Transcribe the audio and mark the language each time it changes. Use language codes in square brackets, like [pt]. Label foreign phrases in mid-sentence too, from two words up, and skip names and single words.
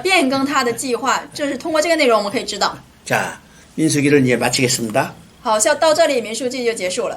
[zh] 神也不会终止和变更他的计划。这是通过这个内容我们可以知道。 [ko] 자, 민수기를 이제 마치겠습니다. [zh] 好，到这里民数记就结束了。